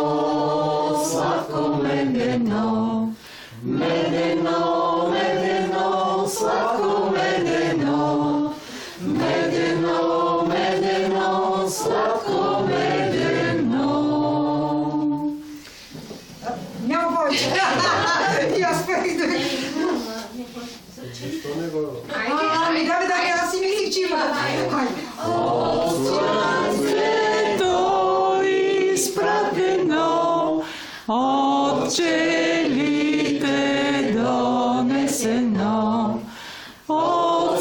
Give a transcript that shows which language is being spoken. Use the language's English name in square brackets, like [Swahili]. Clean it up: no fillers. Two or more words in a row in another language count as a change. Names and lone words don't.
[Bulgarian] Сладко медено, медено, медено, сладко медено, медено, медено, сладко медено. Няма повече. И аз пех да ви... Дай, аз си мислих, че има. От слънцето изпратено, от пчелите донесено, от